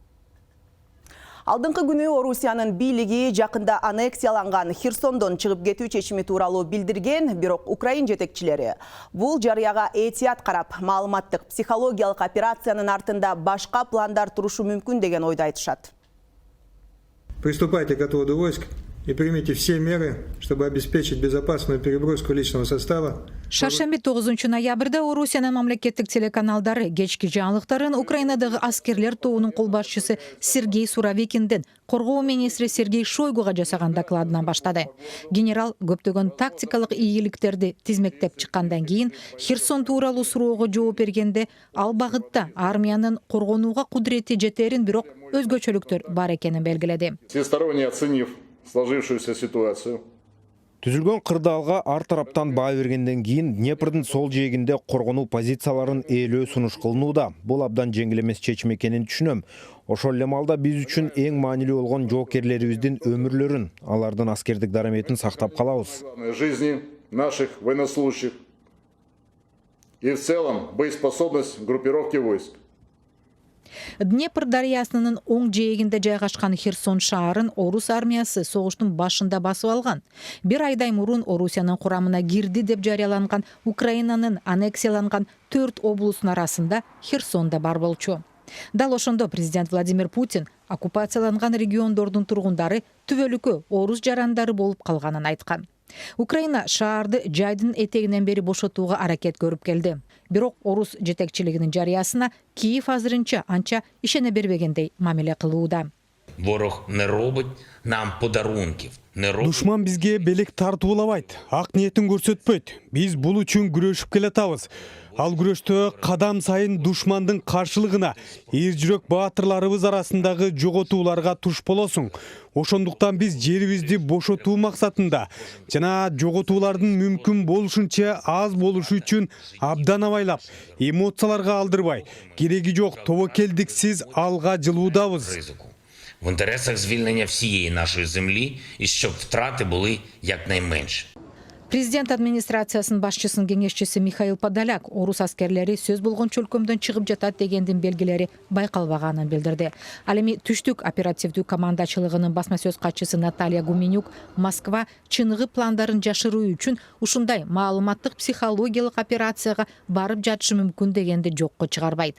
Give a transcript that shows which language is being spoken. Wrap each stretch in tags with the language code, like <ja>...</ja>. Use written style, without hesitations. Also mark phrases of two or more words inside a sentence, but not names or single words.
<ky>Алдыңкы күнү Орусиянын бийлиги жакында аннексияланган Херсондон чыгып кетүү чечими тууралуу билдирген, бирок Украин жетекчилери бул жарыяга этият карап, маалыматтык психологиялык операциянын артында башка пландар турушу мүмкүн деген ойду айтышат.</ky> <ru>Приступайте к отводу войск и примите все меры, чтобы обеспечить безопасную переброску личного состава.</ru> <ky>Шаршемби 9 ноябрда Орусиянын мамлекеттик телеканалдары кечки жаңылыктарын Украинадагы аскерлер тобунун колбашчысы Сергей Суровикинден коргоо министри Сергей Шойгуга жасаган докладынан баштады. Генерал көптөгөн тактикалык ийгиликтерди тизмектеп чыккандан кийин Херсон тууралуу суроого жооп бергенде ал багытта армиянын коргонууга кудурети жетерин, бирок өзгөчөлүктөр бар экенин белгиледи.</ky> <ru>Всесторонне оценив сложившуюся ситуацию,</ru> <ky>Түзүлгөн кырдаалга ар тараптан баа бергенден кийин Днепрдин сол жээгинде коргонуу позицияларын ээлөө сунуш кылынууда. Бул абдан жеңил эмес чечим экенин түшүнөм. Ошол эле маалда биз үчүн эң маанилүү болгон жоокерлерибиздин өмүрлөрүн, алардын аскердик дараметин сактап калабыз.</ky> <ru>Жизни наших военнослужащих и в целом боеспособность группировки войск.</ru> <ky>Днепр дарыясынын оң жээгинде жайгашкан Херсон шаарын Орус армиясы согуштун башында басып алган. Бир айдай мурун Орусиянын курамына кирди деп жарыяланган Украинанын аннексияланган 4 облустун арасында Херсон да бар болчу. Дал ошондо президент Владимир Путин оккупацияланган региондордун тургундары түбөлүккө орус жарандары болуп калганын айткан. Украина шаарды жайдын этегинен бери бошотууга аракет көрүп келди. Бирок орус жетекчилигинин жарыясына Киев азырынча анча ишене бербегендей мамиле кылууда.</ky> <uk>Ворог не робить нам подарунків.</uk> <ky>Душман бизге белек тартуулабайт, ак ниетин көрсөтпөйт. Биз бул үчүн күрөшүп келатабыз. Ал күрөштө кадам сайын душмандын каршылыгына эр жүрөк баатырларыбыз арасындагы жоготууларга туш болосуң. Ошондуктан биз жерибизди бошотуу максатында жана жоготуулардын мүмкүн болушунча аз болушу үчүн абдан абайлап, эмоцияларга алдырбай, кереги жок тобокелдиксиз алга жылуудабыз.</ky> <uk>В інтересах звільнення всієї нашої землі і щоб втрати були якнайменші.</uk> <ky>Президент администрациясынын башчысынын кеңешчиси Михаил Подоляк орус аскерлери сөз болгон чөлкөмдөн чыгып жатат дегендин белгилери байкалбаганын билдирди. Ал эми түштүк оперативдүү командачылыгынын басма сөз катчысы Наталья Гуменюк Москва чыныгы пландарын жашыруу үчүн ушундай маалыматтык психологиялык операцияга барып жатышы мүмкүн дегенди жокко чыгарбайт.</ky>